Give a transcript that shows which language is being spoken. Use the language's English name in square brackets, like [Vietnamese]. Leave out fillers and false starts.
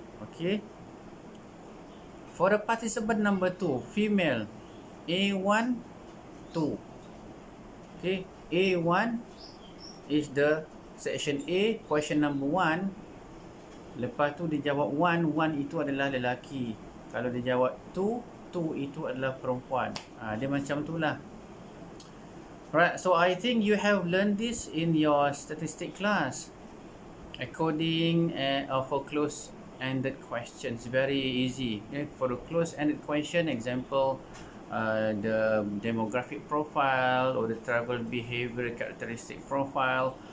[English] Okay. For the participant number 2, female, A1 2. Okay, A1 is the section A, question number 1. [Malay] Lepas tu dia jawab 1, 1 itu adalah lelaki. Kalau dia jawab 2, 2 itu adalah perempuan. Dia macam tu lah. [English] Right, so I think you have learned this in your statistic class. Coding for close-ended questions, very easy. Okay, for the close-ended question, example, the demographic profile or the travel behavior characteristic profile.